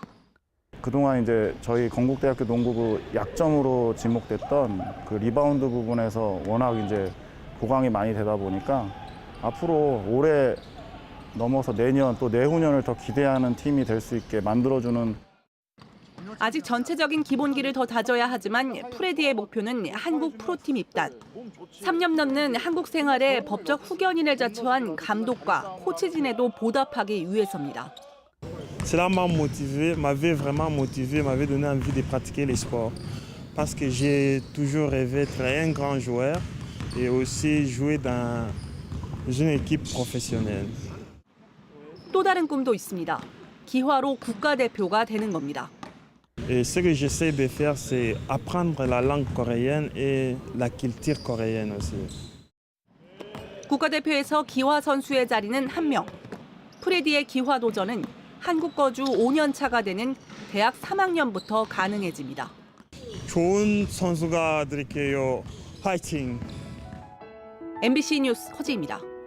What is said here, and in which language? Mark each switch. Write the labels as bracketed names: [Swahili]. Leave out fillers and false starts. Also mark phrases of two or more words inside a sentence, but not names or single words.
[Korean] 그동안 이제 저희 건국대학교 농구부 약점으로 지목됐던 그 리바운드 부분에서 워낙 이제 보강이 많이 되다 보니까 앞으로 올해 넘어서 내년 또 내후년을 더 기대하는 팀이 될 수 있게 만들어주는. 아직 전체적인 기본기를 더 다져야 하지만 프레디의 목표는 한국 프로팀 입단. 3년 넘는 한국 생활에 법적 후견인을 자처한 감독과 코치진에도 보답하기 위해서입니다. [French] Cela m'a motivé, m'avait vraiment motivé, m'avait donné envie de pratiquer les sports. Parce que j'ai toujours rêvé d'être un grand joueur et aussi jouer dans une équipe professionnelle. [Korean] 또 다른 꿈도 있습니다. 기화로 국가대표가 되는 겁니다. [French] Et ce que j'essaie de faire, c'est apprendre la langue coréenne et la culture coréenne aussi. [Korean] 국가대표에서 기화 선수의 자리는 1명. 프레디의 기화 도전은 한국 거주 5년 차가 되는 대학 3학년부터 가능해집니다. 좋은 선수가 될게요. 화이팅! MBC 뉴스 허지입니다.